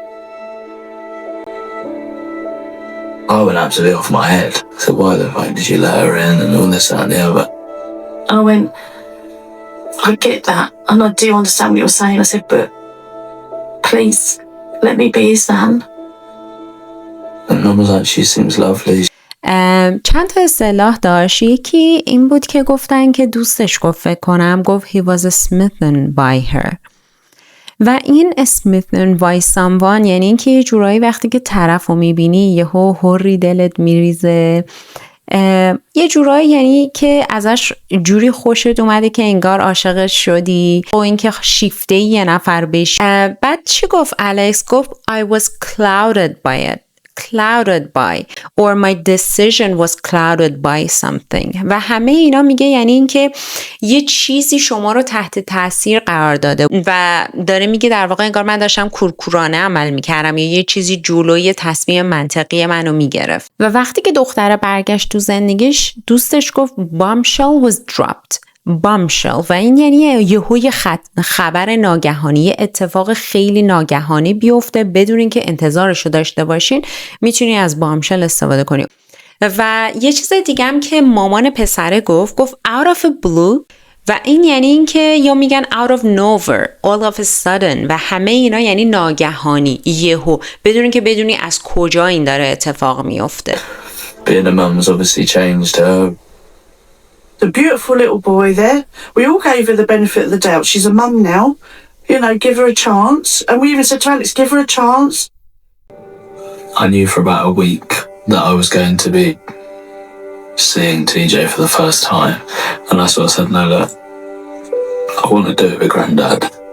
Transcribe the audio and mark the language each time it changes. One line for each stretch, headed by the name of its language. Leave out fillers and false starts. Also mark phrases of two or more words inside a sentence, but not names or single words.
English: I went absolutely off my head. I said, why the fuck did you let her in and all this, that and the other? And I went, I get that and I do understand what you're saying. I said, but please let me be his man. And Mum was like, she seems lovely.
Persian: چند تا اصطلاح داشت. یکی این بود که گفتن که دوستش گفت، فکر کنم گفت
English: he was smitten by her.
Persian: و این
English: smitten by someone
Persian: یعنی این که یه جورایی وقتی که طرف رو میبینی یهو هوری دلت میریزه، یه جورایی یعنی که ازش جوری خوشت اومده که انگار عاشقش شدی و این که شیفته یه نفر بشی. بعد چی گفت الکس؟ گفت
English: I was clouded by it. clouded by or my decision was clouded by something.
Persian: و همه اینا میگه یعنی این که یه چیزی شما رو تحت تاثیر قرار داده و داره میگه در واقع انگار من داشتم کورکورانه عمل میکردم یا یه چیزی جلوی تصمیم منطقی منو میگرفت. و وقتی که دختره برگشت تو زندگیش دوستش گفت
English: bombshell was dropped.
Persian: bombshell و این یعنی یهوی خبر ناگهانی، اتفاق خیلی ناگهانی بیفته بدون اینکه انتظارشو داشته باشین، میتونی از bombshell استفاده کنی. و یه چیز دیگه هم که مامان پسره گفت
English: out of a blue
Persian: و این یعنی این که یا میگن
English: out of nowhere, all of a sudden
Persian: و همه اینا یعنی ناگهانی، یهو، بدون که بدونی از کجا این داره اتفاق میفته.
English: Being a mum's obviously changed her. The beautiful little boy there, we all gave her the benefit of the doubt. She's a mum now, you know, give her a chance. And we even said to Alex, give her a chance. I knew for about a week that I was going to be seeing TJ for the first time, and I sort of said, no, look, I want to do it with Grandad.